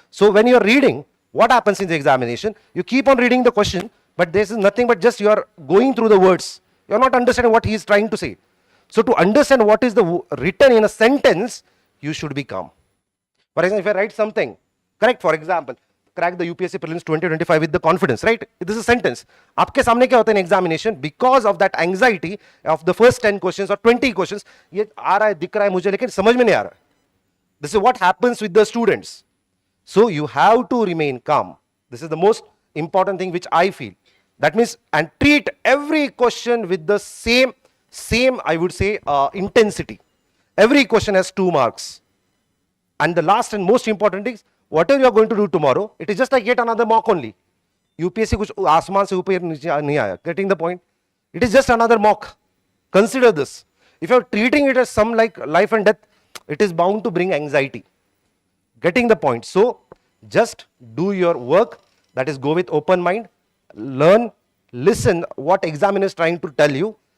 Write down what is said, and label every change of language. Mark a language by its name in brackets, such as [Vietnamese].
[English] So when you are reading, what happens in the examination? You keep on reading the question, but this is nothing but just you are going through the words. You are not understanding what he is trying to say. So to understand what is the written in a sentence, you should be calm. For example, if I write something, correct, for example, crack the UPSC Prelims 2025 with the confidence, right? This is a sentence. [Hindi] आपके सामने क्या होता है [English] in examination? Because of that anxiety of the first 10 questions or 20 questions, [Hindi] ये आ रहा है, दिख रहा है मुझे, लेकिन समझ में नहीं आ रहा है. [English] This is what happens with the students. So you have to remain calm. This is the most important thing which I feel. That means, and treat every question with the same I would say intensity. Every question has 2 marks. And the last and most important thing is, whatever you are going to do tomorrow, it is just like yet another mock only. [Hindi] UPSC कुछ आसमान से ऊपर नहीं आया. [English] Getting the point? It is just another mock. Consider this. If you are treating it as some like life and death, it is bound to bring anxiety. Getting the point? So just do your work. That is, go with open mind. Learn, listen what examiner is trying to tell you.